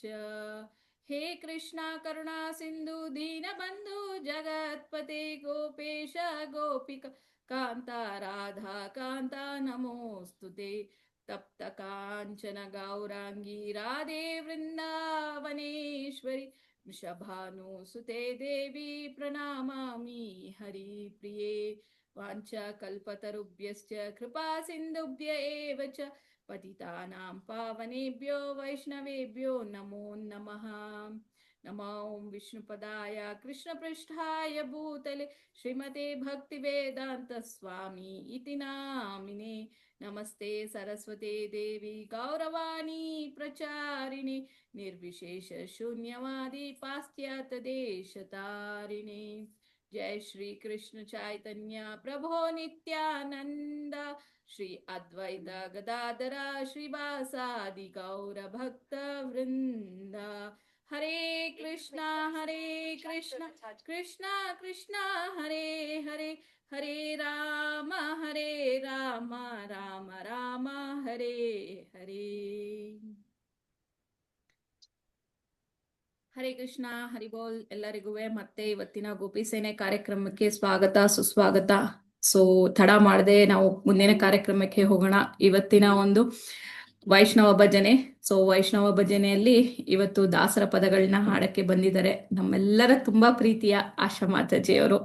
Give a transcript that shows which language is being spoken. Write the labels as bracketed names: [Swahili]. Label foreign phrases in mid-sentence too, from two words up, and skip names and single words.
[Sanskrit] ಹೇ ಕೃಷ್ಣ ಕರುಣಾ ಸಿಂಧು ದೀನಬಂಧು ಜಗತ್ಪತೆ ಗೋಪೇಶ ಗೋಪಿಕ ಕಾಂತ ರಾಧಾ ಕಾಂತ ನಮೋಸ್ತುತೆ. ತಪ್ತ ಕಾಂಚನ ಗೌರಾಂಗಿ ರಾಧೆ ವೃಂದಾವನೇಶ್ವರಿ ವೃಷಭಾನುಸುತೆ ದೇವಿ ಪ್ರಣಾಮಾಮಿ ಹರಿ ಪ್ರಿಯೇ. ವಾಂಚಾ ಕಲ್ಪತರುಭ್ಯಶ್ಚ ಕೃಪಾ ಸಿಂಧುಭ್ಯ ಏವ ಚ ಪತಿತಾನಾಂ ಪಾವನೇಭ್ಯೋ ವೈಷ್ಣವೇಭ್ಯೋ ನಮೋ ನಮಃ. ನಮೋ ವಿಷ್ಣುಪದಾಯ ಕೃಷ್ಣಪೃಷ್ಠಾಯ ಭೂತಲೆ ಶ್ರೀಮತೆ ಭಕ್ತಿವೇದಾಂತ ಸ್ವಾಮಿ ಇತಿ ನಾಮಿನೆ. ನಮಸ್ತೆ ಸರಸ್ವತೆ ದೇವಿ ಗೌರವಾಣಿ ಪ್ರಚಾರಿಣೆ ನಿರ್ವಿಶೇಷ ಶೂನ್ಯವಾದಿ ಪಾಶ್ಚಾತ್ಯ ದೇಶತಾರಿಣೆ. ಜಯ ಶ್ರೀ ಕೃಷ್ಣ ಚೈತನ್ಯ ಪ್ರಭೋ ನಿತ್ಯಾನಂದ ಶ್ರೀ ಅದ್ವೈತ ಗದಾಧರ ಶ್ರೀವಾಸಾದಿ ಗೌರ ಭಕ್ತ ವೃಂದ. ಹರೇ ಕೃಷ್ಣ ಕೃಷ್ಣ ಕೃಷ್ಣ ಹರೇ ಹರೇ ಹರೇ ರಾಮ ರಾಮ ರಾಮ ಹರೇ ಹರೇ. [Kannada] ಹರೇ ಕೃಷ್ಣ ಹರಿಬೋಲ್ ಎಲ್ಲರಿಗೂ ಮತ್ತೆ ಇವತ್ತಿನ ಗೋಪಿ ಸೇನೆ ಕಾರ್ಯಕ್ರಮಕ್ಕೆ ಸ್ವಾಗತ ಸುಸ್ವಾಗತ. ಸೊ ತಡ ಮಾಡದೆ ನಾವು ಮುಂದಿನ ಕಾರ್ಯಕ್ರಮಕ್ಕೆ ಹೋಗೋಣ. ಇವತ್ತಿನ ಒಂದು ವೈಷ್ಣವ ಭಜನೆ. ಸೊ ವೈಷ್ಣವ ಭಜನೆಯಲ್ಲಿ ಇವತ್ತು ದಾಸರ ಪದಗಳನ್ನ ಹಾಡಕ್ಕೆ ಬಂದಿದ್ದಾರೆ ನಮ್ಮೆಲ್ಲರ ತುಂಬಾ ಪ್ರೀತಿಯ ಆಶಾ ಮಾತಾಜಿಯವರು.